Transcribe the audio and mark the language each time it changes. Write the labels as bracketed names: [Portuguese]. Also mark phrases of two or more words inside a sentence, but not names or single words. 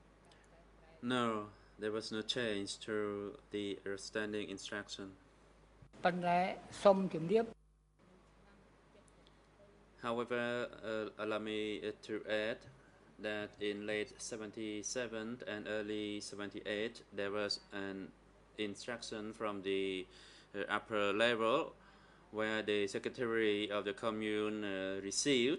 [English] No, there was no change to the standing instruction. [Khmer] ប៉ុន្តែសូមជម្រាប [English] However, allow me to add that in late 77 and early 78, there was an instruction from the upper level where the secretary of the commune received.